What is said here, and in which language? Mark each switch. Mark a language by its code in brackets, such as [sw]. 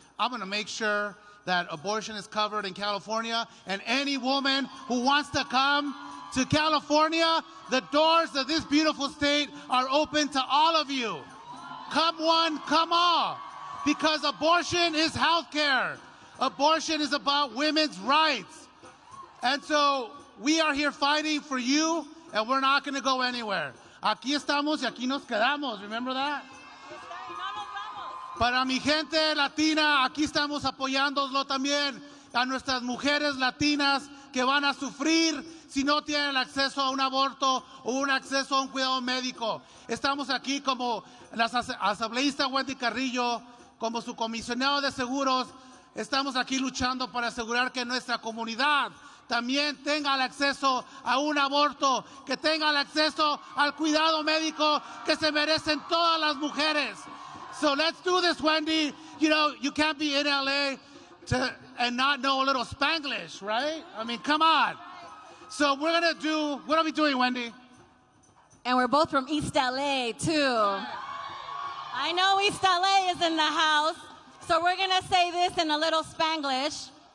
[en] I'm going to make sure that abortion is covered in California, and any woman who wants to come to California, the doors of this beautiful state are open to all of you. Come one, come all, because abortion is health care. Abortion is about women's rights. And so we are here fighting for you, and we're not going to go anywhere. [es] Aquí estamos y aquí nos quedamos. [en] Remember that? [es] Para mi gente latina, aquí estamos apoyándolo también a nuestras mujeres latinas que van a sufrir si no tienen acceso a un aborto o un acceso a un cuidado médico. Estamos aquí como la asambleísta Wendy Carrillo, como su comisionado de seguros. Estamos aquí luchando para asegurar que nuestra comunidad también tenga el acceso a un aborto, que tenga el acceso al cuidado médico que se merecen todas las mujeres. [en] So let's do this, Wendy. You know, you can't be in LA and not know a little Spanglish, right? I mean, come on. So we're going to do, what are we doing, Wendy? And we're both from East LA, too. I know East LA is in the house, so we're going to say this in a little Spanglish.